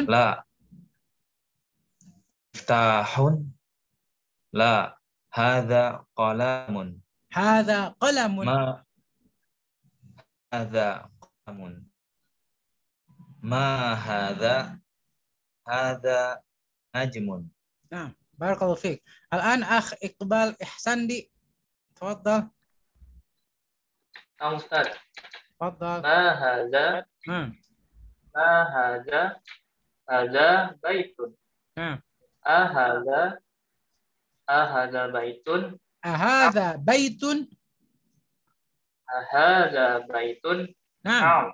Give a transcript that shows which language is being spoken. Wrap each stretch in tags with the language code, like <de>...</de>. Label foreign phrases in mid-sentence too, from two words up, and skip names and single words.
<ar>لا. مفتاح? لا. هذا قلم. هذا قلم. ما هذا قلم. ما هذا؟ هذا نجم. Nah, بارك الله فيك. الآن أخ إقبال إحسندي. Tafadhal. Ustaz. Tafadhal. ما هذا؟ ما هذا? هذا بيت. أهذا? أهذا بيت? أهذا بيت? أهذا بيت? Naam.</ar>